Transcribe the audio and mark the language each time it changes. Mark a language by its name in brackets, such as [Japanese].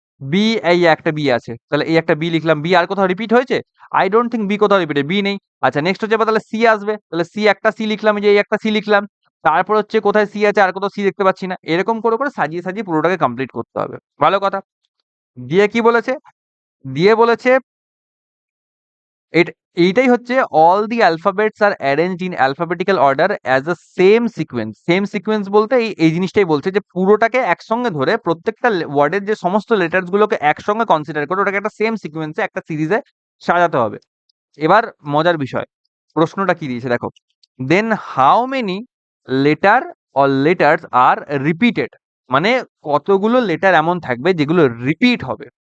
[Bangla] B, এই একটা B আছে, তাহলে এই একটা বি লিখলাম। বি আর কোথাও রিপিট হয়েছে? আই ডোন্ট থিংক বি কোথাও রিপিট, বি নেই। আচ্ছা, নেক্সট হচ্ছে এবার তাহলে সি আসবে, তাহলে সি একটা সি লিখলাম, এই যে এই একটা সি লিখলাম। তারপর হচ্ছে কোথায় সি আছে? আর কোথাও সি দেখতে পাচ্ছি না। এরকম করে করে সাজিয়ে সাজিয়ে পুরোটাকে কমপ্লিট করতে হবে। ভালো কথা। দিয়ে কি বলেছে? দিয়ে বলেছে এট এইটাই হচ্ছে [English] all the alphabets are arranged in alphabetical order as a same sequence. [Bangla] Same sequence বলতে এই জিনিসটাই বলছে, যে পুরোটাকে একসঙ্গে ধরে প্রত্যেকটা ওয়ার্ডের যে সমস্ত লেটার্স গুলোকে একসঙ্গে কনসিডার করে ওটাকে একটা সেম সিকোয়েন্সে একটা সিরিজে সাজাতে হবে। এবার মজার বিষয়, প্রশ্নটা কি দিয়েছে দেখো। [English] then how many letters are repeated, [Bangla] মানে কতগুলো লেটার এমন থাকবে যেগুলো রিপিট হবে।